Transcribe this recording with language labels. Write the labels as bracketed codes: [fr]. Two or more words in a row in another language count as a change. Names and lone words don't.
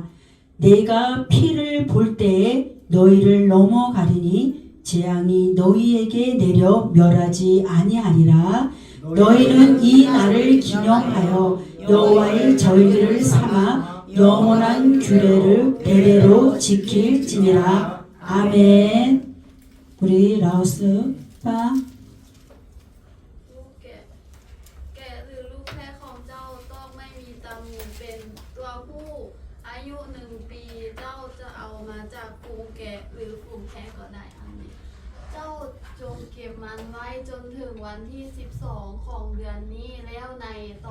[ko] 내가 피를 볼 때에 너희를 넘어가리니 재앙이 너희에게 내려 멸하지 아니하리라. 너희는 이 날을 기념하여 여호와의 절기를 삼아 영원한 규례를 대대로 지킬지니라. 아멘. 우리 라오스 빠 [th] แกะหรือลูกแพะของเจ้าต้องไม่มีตามูเป็นตัวผู้อายุ1 ปีเจ้าจะเอามาจากฝูงแกะหรือฝูงแพะก็ได้อันนี้เจ้าจงเก็บมันไว้จนถึงวันที่12ของเดือนนี้แล้วในต